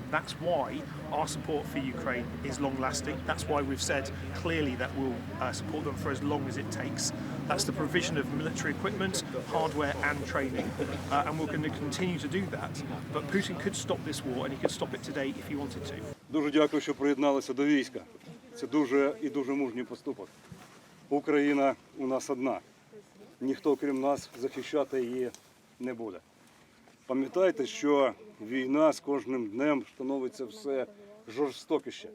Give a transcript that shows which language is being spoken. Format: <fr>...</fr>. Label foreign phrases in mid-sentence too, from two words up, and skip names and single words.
<en>That's why our support for Ukraine is long-lasting. That's why we've said clearly that we'll support them for as long as it takes. That's the provision of military equipment, hardware and training, and we're going to continue to do that. But Putin could stop this war, and he could stop it today if he wanted to.</en> <uk>Дуже дякую, що приєдналися до війська. Це дуже і дуже мужній поступок. Україна у нас одна. Ніхто, крім нас, захищати її не буде. Пам'ятайте, що війна з кожним днем становиться все жорстокіше.</uk>